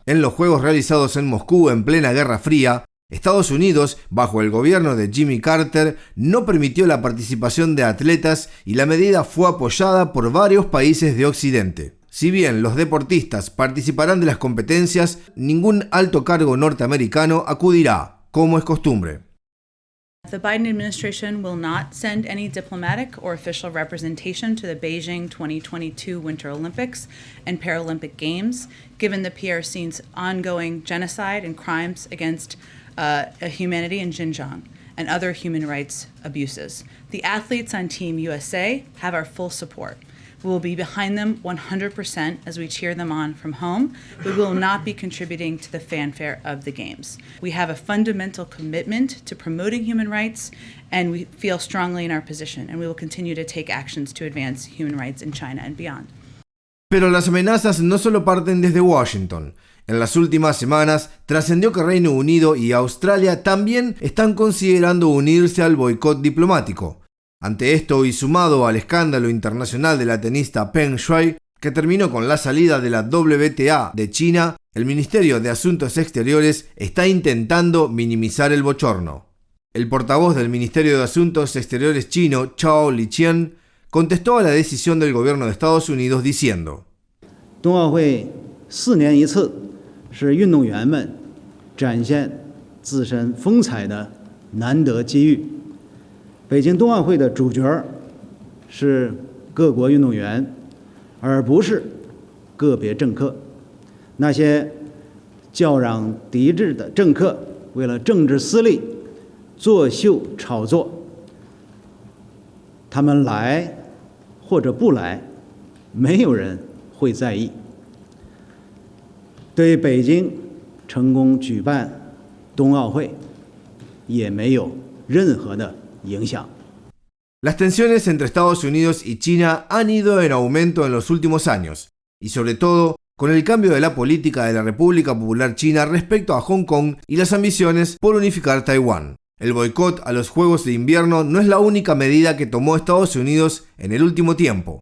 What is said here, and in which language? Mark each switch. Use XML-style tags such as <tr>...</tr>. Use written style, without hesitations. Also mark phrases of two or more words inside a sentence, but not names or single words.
<es>En los Juegos realizados en Moscú en plena Guerra Fría, Estados Unidos, bajo el gobierno de Jimmy Carter, no permitió la participación de atletas y la medida fue apoyada por varios países de Occidente. Si bien los deportistas participarán de las competencias, ningún alto cargo norteamericano acudirá, como es costumbre.</es> <en>The Biden administration will not send any diplomatic or official representation to the Beijing 2022 Winter Olympics and Paralympic Games, given the PRC's ongoing genocide and crimes against humanity in Xinjiang. and other human rights abuses. The athletes on Team USA have our full support. We will be behind them 100% as we cheer them on from home, but we will not be contributing to the fanfare of the games. We have a fundamental commitment to promoting human rights, and we feel strongly in our position, and we will continue to take actions to advance human rights in China and beyond.</en> <es>Pero las amenazas no solo parten desde Washington. En las últimas semanas trascendió que Reino Unido y Australia también están considerando unirse al boicot diplomático. Ante esto, y sumado al escándalo internacional de la tenista Peng Shuai, que terminó con la salida de la WTA de China, el Ministerio de Asuntos Exteriores está intentando minimizar el bochorno. El portavoz del Ministerio de Asuntos Exteriores chino, Zhao Liqian, contestó a la decisión del gobierno de Estados Unidos diciendo:</es> <zh>冬奥会4年一次，是运动员们展现自身风采的难得机遇。北京冬奥会的主角是各国运动员，而不是个别政客。那些叫嚷抵制的政客，为了政治私利作秀炒作，他们来或者不来，没有人会在意。对北京成功举办冬奥会也没有任何的影响。</zh> <es>Las tensiones entre Estados Unidos y China han ido en aumento en los últimos años, y sobre todo con el cambio de la política de la República Popular China respecto a Hong Kong y las ambiciones por unificar Taiwán. El boicot a los Juegos de Invierno no es la única medida que tomó Estados Unidos en el último tiempo.</es>